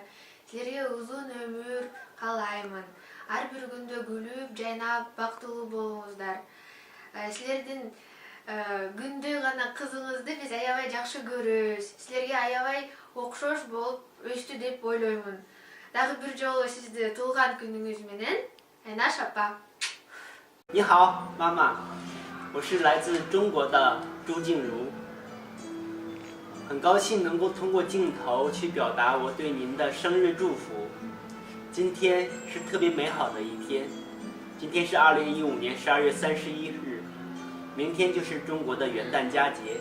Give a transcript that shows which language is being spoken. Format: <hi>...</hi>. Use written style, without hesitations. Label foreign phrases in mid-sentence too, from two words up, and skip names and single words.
<ky>Силерге узун өмүр каалаймын. Ар бир күндө күлүп, жайнап, бактылуу болуңуздар. Силердин күндөй гана кызыңызды биз аябай жакшы көрөбүз. Силерге аябай окшош болуп өстү деп ойлоймун. Дагы бир жолу сизди туулган күнүңүз менен, Айнаш апа.</ky> <zh>你好，妈妈，我是来自中国的朱静茹，很高兴能够通过镜头去表达我对您的生日祝福。今天是特别美好的一天，今天是2015年12月31日，明天就是中国的元旦佳节。</zh>